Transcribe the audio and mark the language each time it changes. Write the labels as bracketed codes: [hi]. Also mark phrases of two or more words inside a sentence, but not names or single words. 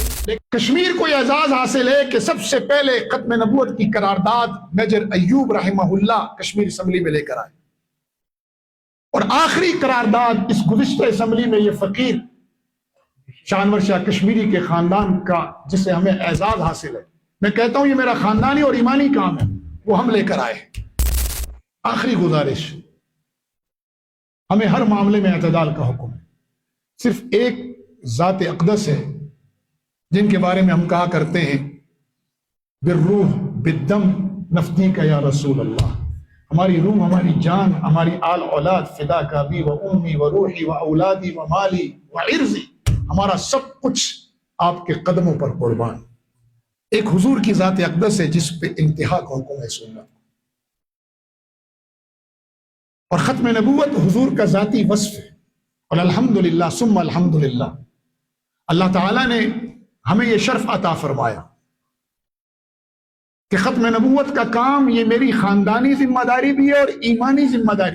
[ur] لیکن کشمیر کو یہ اعزاز حاصل ہے کہ سب سے پہلے ختم نبوت کی قرارداد میجر ایوب رحمہ اللہ کشمیر اسمبلی میں لے کر آئے، اور آخری قرارداد اس گزشتہ اسمبلی میں یہ فقیر شانور شاہ کشمیری کے خاندان کا جسے ہمیں اعزاز حاصل ہے، میں کہتا ہوں یہ میرا خاندانی اور ایمانی کام ہے، وہ ہم لے کر آئے۔ آخری گزارش، ہمیں ہر معاملے میں اعتدال کا حکم ہے۔ صرف ایک ذات اقدس ہے جن کے بارے میں ہم کہا کرتے ہیں [ar] بالروح بالدم نفدی کا یا رسول اللہ، [ur] ہماری روح، ہماری جان، ہماری آل اولاد فدا کا بھی، [ar] و امی و روحی و اولادی و مالی و عرضی، [ur] ہمارا سب کچھ آپ کے قدموں پر قربان۔ ایک حضور کی ذات اقدس ہے جس پہ انتہا کا حکم ہے سنت، اور ختم نبوت حضور کا ذاتی وصف ہے۔ اور الحمدللہ ثم الحمدللہ، اللہ تعالیٰ نے ہمیں یہ شرف عطا فرمایا کہ ختم نبوت کا کام یہ میری خاندانی ذمہ داری بھی ہے اور ایمانی ذمہ داری۔